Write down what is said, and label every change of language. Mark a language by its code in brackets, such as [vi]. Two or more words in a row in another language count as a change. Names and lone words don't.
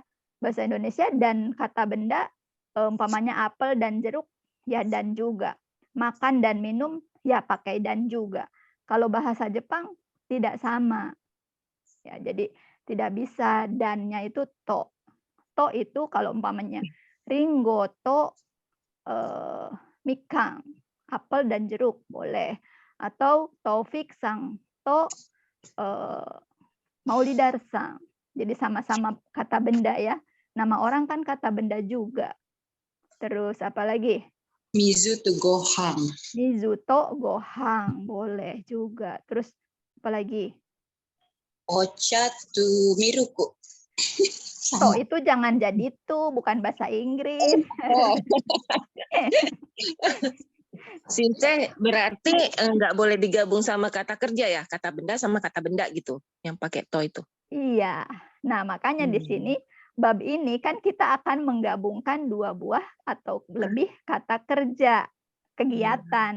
[id] Bahasa Indonesia dan kata benda, umpamanya apel dan jeruk, ya dan juga. Makan dan minum, ya pakai dan juga. Kalau bahasa Jepang tidak sama. Ya, jadi tidak bisa dannya itu to. To itu kalau umpamanya [ja] りんごとみかん, [id] apel dan jeruk boleh. Atau Taufik Sang to Maulidar Sang. Jadi sama-sama kata benda ya. Nama orang kan kata benda juga. Terus apa lagi? [ja] 水とご飯. 水とご飯 [id] boleh juga. Terus apa lagi? [ja] お茶とミルク. [id] To itu jangan jadi tuh, bukan bahasa Inggris. Sinte berarti nggak boleh digabung sama kata kerja ya, kata benda sama kata benda gitu, yang pakai to itu. Iya. Nah, makanya di sini bab ini kan kita akan menggabungkan 2 buah atau lebih kata kerja, kegiatan.